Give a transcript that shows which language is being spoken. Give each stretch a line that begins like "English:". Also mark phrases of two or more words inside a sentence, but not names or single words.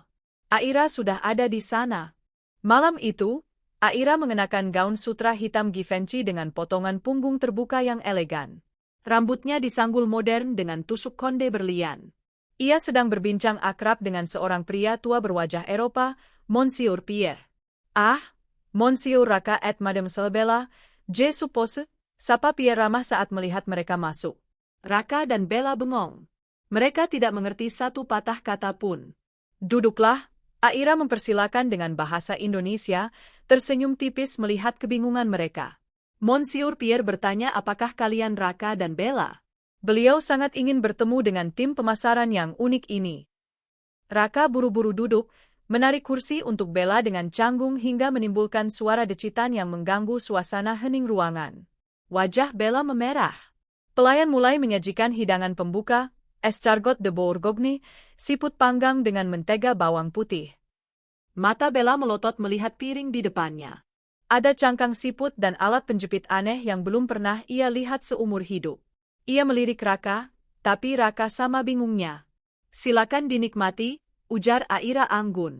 Indonesian: Aira sudah ada di sana. Malam itu, Aira mengenakan gaun sutra hitam Givenchy dengan potongan punggung terbuka yang elegan. Rambutnya disanggul modern dengan tusuk konde berlian. Ia sedang berbincang akrab dengan seorang pria tua berwajah Eropa, Monsieur Pierre.
French: Ah, Monsieur Raka et Mademoiselle Bella, je suppose,
Indonesian: Sapa Pierre ramah saat melihat mereka masuk. Raka dan Bella bengong. Mereka tidak mengerti satu patah kata pun. Duduklah, Aira mempersilakan dengan bahasa Indonesia, tersenyum tipis melihat kebingungan mereka. Monsieur Pierre bertanya apakah kalian Raka dan Bella? Beliau sangat ingin bertemu dengan tim pemasaran yang unik ini. Raka buru-buru duduk, menarik kursi untuk Bella dengan canggung hingga menimbulkan suara decitan yang mengganggu suasana hening ruangan. Wajah Bella memerah. Pelayan mulai menyajikan hidangan pembuka,
French: escargot de Bourgogne,
Indonesian: siput panggang dengan mentega bawang putih. Mata Bella melotot melihat piring di depannya. Ada cangkang siput dan alat penjepit aneh yang belum pernah ia lihat seumur hidup. Ia melirik Raka, tapi Raka sama bingungnya. Silakan dinikmati, ujar Aira anggun.